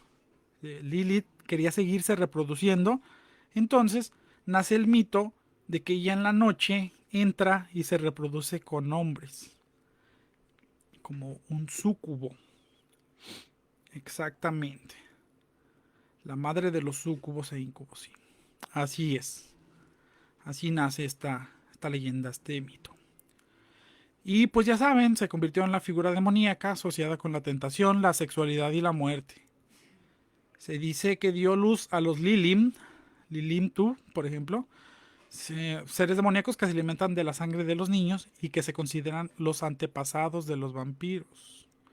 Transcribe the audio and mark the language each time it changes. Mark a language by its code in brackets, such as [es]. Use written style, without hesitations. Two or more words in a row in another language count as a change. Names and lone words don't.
[es] Lilith quería seguirse reproduciendo, entonces nace el mito de que ella en la noche entra y se reproduce con hombres, como un súcubo. Exactamente. La madre de los súcubos e incubos, sí. Así es. Así nace esta leyenda, este mito. Y pues ya saben, se convirtió en la figura demoníaca asociada con la tentación, la sexualidad y la muerte. Se dice que dio luz a los Lilim, Lilimtu, por ejemplo, seres demoníacos que se alimentan de la sangre de los niños y que se consideran los antepasados de los vampiros.